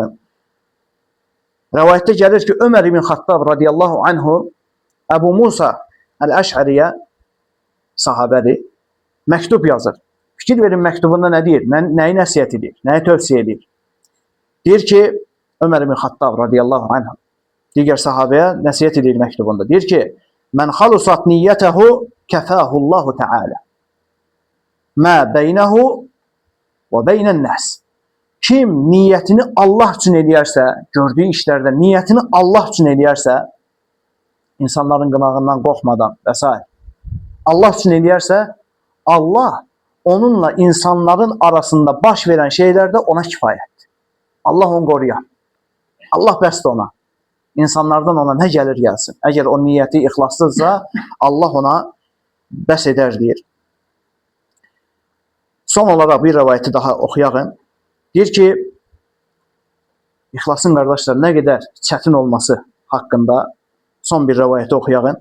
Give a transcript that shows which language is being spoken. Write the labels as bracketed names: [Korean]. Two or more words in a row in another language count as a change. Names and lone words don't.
[Azerbaijani] Rəvayətdə gəlir ki, Ömər ibn Xattab [Arabic] رضي الله عنه [Azerbaijani] Əbu Musa Əl-Əşəriyə sahabədir, məktub yazır. Fikir verin məktubunda nə deyir, nəyi nəsiyyət edir, nəyi tövsiyə edir. Deyir ki, Ömər ibn Xattab [Arabic] رضي الله عنه [Azerbaijani] digər sahabəyə nəsiyyət edir məktubunda. Deyir ki, [Arabic] من خلصت نيته كفاه الله تعالى. ما بينه وبين الناس. [Azerbaijani] Kim niyetini Allah için eləyərsə, [Turkish] gördüğü işlerde [Azerbaijani] niyetini Allah için eləyərsə, insanların qınağından qorxmadan vesaire. Allah için eləyərsə, Allah onunla insanların arasında baş veren şeylerde ona kifayətdir. Allah onu qoruyar. Allah bəsdir ona. İnsanlardan ona nə gəlir gəlsin. Əgər o niyyəti ixlaslıdırsa, Allah ona bəs edər deyir. Son olaraq bir rəvayəti daha oxuyağın. Deyir ki, ixlasın qardaşlar nə qədər çətin olması haqqında son bir rəvayəti oxuyağın.